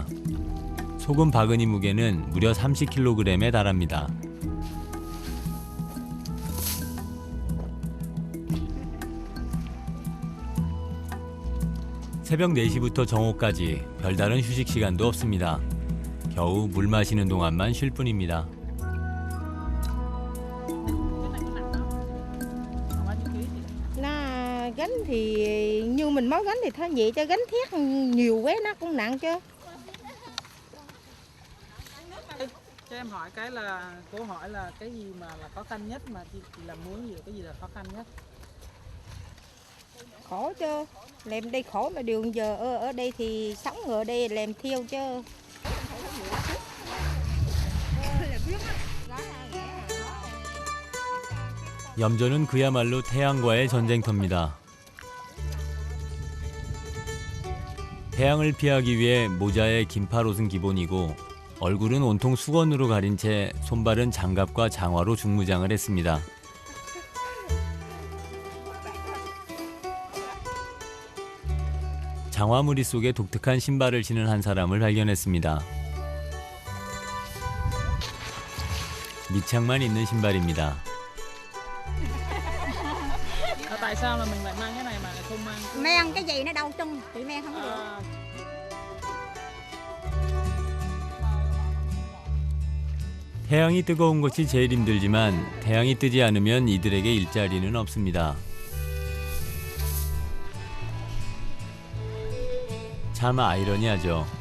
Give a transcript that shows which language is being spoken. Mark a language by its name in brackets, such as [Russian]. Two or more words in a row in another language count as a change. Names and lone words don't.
[Korean] 소금 바구니 무게는 무려 30kg에 달합니다. 새벽 4시부터 정오까지 별다른 휴식 시간도 없습니다. 겨우 물 마시는 동안만 쉴 뿐입니다. [Vietnamese] Nó gánh thì như mình mới gánh thì thôi nhẹ, cho gánh thét nhiều quá nó cũng nặng chứ. Cho em hỏi cái là cô hỏi là cái gì mà là khó khăn nhất mà chị làm muối gì, cái gì là khó khăn nhất? Khổ chứ, làm đây khổ mà điều giờ ở đây thì sống ở đây làm thiêu chứ. [Korean] 염전은 그야말로 태양과의 전쟁터입니다. 태양을 피하기 위해 모자에 긴팔 옷은 기본이고 얼굴은 온통 수건으로 가린 채 손발은 장갑과 장화로 중무장을 했습니다. 장화무리 속에 독특한 신발을 신은 한 사람을 발견했습니다. 밑창만 있는 신발입니다. [Vietnamese] Tại sao là mình lại mang cái này mà không mang? Men cái gì nó đau chân, chị men không được. [Korean] 태양이 뜨거운 것이 제일 힘들지만 태양이 뜨지 않으면 이들에게 일자리는 없습니다. 참 아이러니하죠.